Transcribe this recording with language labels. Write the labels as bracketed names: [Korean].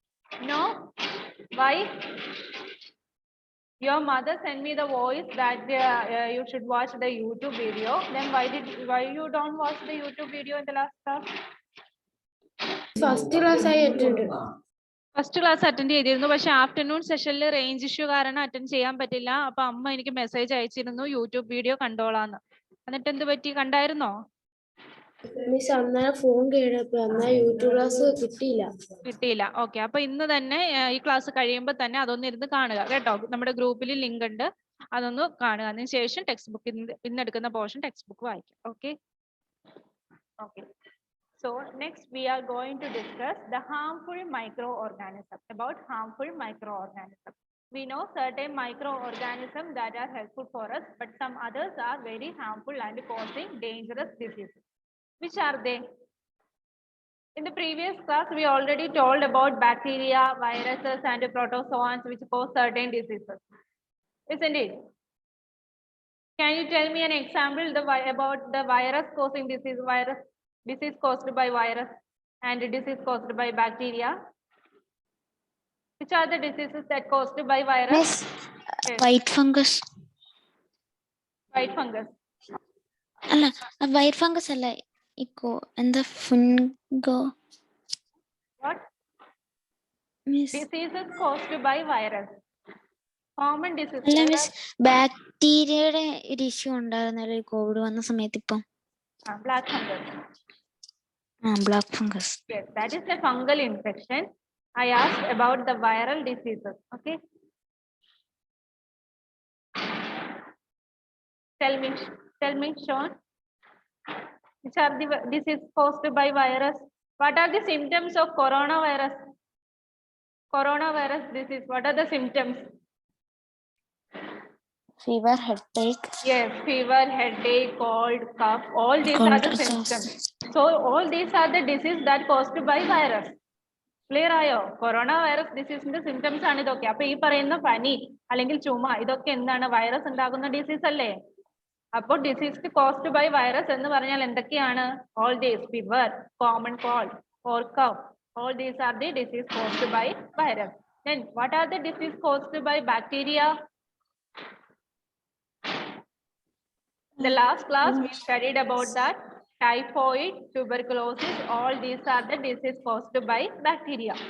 [English] No? Why? Your mother sent me the voice that you should watch the YouTube video. Then why you don't watch the YouTube video in the last class? First class I attended. [Malayalam] First class attend ചെയ്തിരുന്നു പക്ഷെ afternoon സെഷനിൽ range issue കാരണം attend ചെയ്യാൻ പറ്റില്ല അപ്പൊ അമ്മ എനിക്ക് message അയച്ചിരുന്നു യൂട്യൂബ് വീഡിയോ കണ്ടോളാന്ന് എന്നിട്ട് എന്ത് പറ്റി കണ്ടായിരുന്നോ മിസ് അന്നേരം ഫോൺ കേടപ്പോ അന്നാ യൂട്യൂബ് ക്ലാസ് കിട്ടിയില്ല ഓക്കെ അപ്പൊ ഇന്ന് തന്നെ ഈ ക്ലാസ് കഴിയുമ്പോൾ തന്നെ അതൊന്ന് ഇരുന്ന് കാണുക കേട്ടോ നമ്മുടെ ഗ്രൂപ്പിൽ ലിങ്ക് ഉണ്ട് അതൊന്ന് കാണുക അതിന് ശേഷം ടെക്സ്റ്റ് ബുക്ക് ഇന്ന് എടുക്കുന്ന പോർഷൻ ടെക്സ്റ്റ് ബുക്ക് വായിക്കും okay okay. [English] So next we are going to discuss the harmful microorganisms, about harmful microorganisms. We know certain microorganisms that are helpful for us, but some others are very harmful and causing dangerous diseases. Which are they? In the previous class, we already told about bacteria, viruses, and protozoans which cause certain diseases. Isn't it? Can you tell me an example about the virus causing disease, disease caused by virus and disease caused by bacteria? Which are the diseases that caused by virus? Miss, Yes. white fungus. White fungus. [Malayalam] അല്ല white fungus അല്ല eco എന്താ ഫുൻഗോ [English] What? Miss Diseases caused by virus. Common disease. [Malayalam] അല്ല miss ബാക്ടീരിയയുടെ ഒരു issue ഉണ്ടായിരുന്നല്ലോ Covid വന്ന സമയത്ത് ഇപ്പം [English] Black fungus. Black fungus Yes, that is a fungal infection. I asked about the viral diseases. Okay. Tell me, Sean. Which are the diseases caused by virus? What are the symptoms of coronavirus? Coronavirus disease. What are the symptoms? Fever headache Yes, fever, headache, cold, cough. All these are the symptoms. So all these are the disease that caused by virus. [Malayalam] Clear ആയോ? Corona virus ഡിസീസിന്റെ symptoms ആണ് ഇതൊക്കെ. അപ്പൊ ഈ പറയുന്ന പനി അല്ലെങ്കിൽ ചുമ ഇതൊക്കെ എന്താണ് വൈറസ് ഉണ്ടാകുന്ന ഡിസീസ് അല്ലേ? അപ്പോൾ [English] disease caused by virus [Malayalam] എന്ന് പറഞ്ഞാൽ എന്തൊക്കെയാണ്? [English] All these fever, common cold, or cough. All these are the disease caused by virus. Then what are the disease caused by bacteria? The last class we studied about that typhoid, tuberculosis, all these are the disease caused by bacteria.